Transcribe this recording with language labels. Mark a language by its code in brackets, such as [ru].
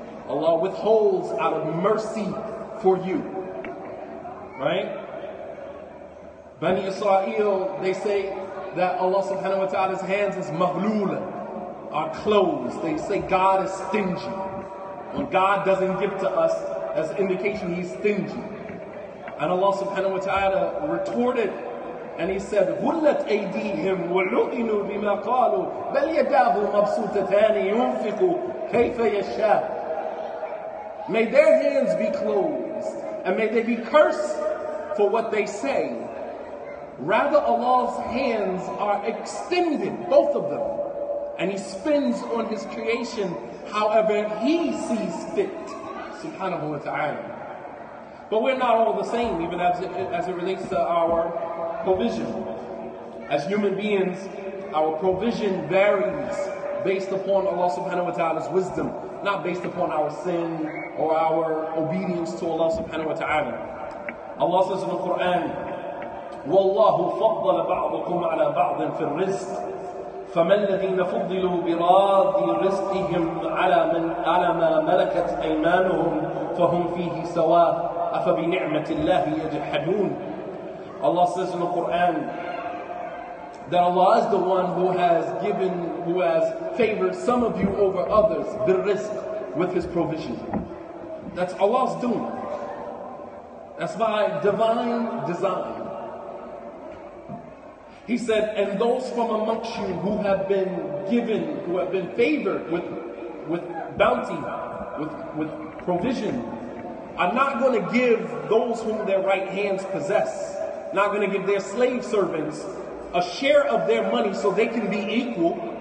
[en] Allah withholds out of mercy for you. Right? Bani Israel, they say that Allah subhanahu wa ta'ala's hands is maghlula, are closed. They say God is stingy. When God doesn't give to us, as an indication He's stingy. And Allah subhanahu wa ta'ala retorted, and He said, [ar] غُلَّتْ أَيْدِيهِمْ وَلُعِنُوا بِمَا قَالُوا بَلْ يَدَاهُ مَبْسُوطَتَانِ يُنْفِقُ كَيْفَ يَشَاءُ. [en] May their hands be closed, and may they be cursed for what they say. Rather, Allah's hands are extended, both of them, and He spins on His creation however He sees fit, subhanahu wa ta'ala. But we're not all the same, even as it relates to our provision. As human beings, our provision varies based upon Allah subhanahu wa ta'ala's wisdom, not based upon our sin or our obedience to Allah subhanahu wa ta'ala. Allah says in the Quran, [ar] وَاللَّهُ فَضَّلَ بَعْضَكُمْ عَلَى بَعْضٍ فِي الرِّزْقِ فَمَا الَّذِينَ فُضِّلُوا بِرَادِّ رِزْقِهِمْ عَلَى مَا مَلَكَتْ أَيْمَانُهُمْ فَهُمْ فِيهِ سَوَاءٌ أَفَبِنِعْمَةِ اللَّهِ يَجْحَدُونَ. Allah says in the Quran [en] that Allah is the one who has favored some of you over others, bil-rizq, with His provision. That's Allah's doing. That's by divine design. He said, and those from amongst you who have been favored with bounty, with provision, are not going to give those whom their right hands possess, not going to give their slave servants a share of their money so they can be equal.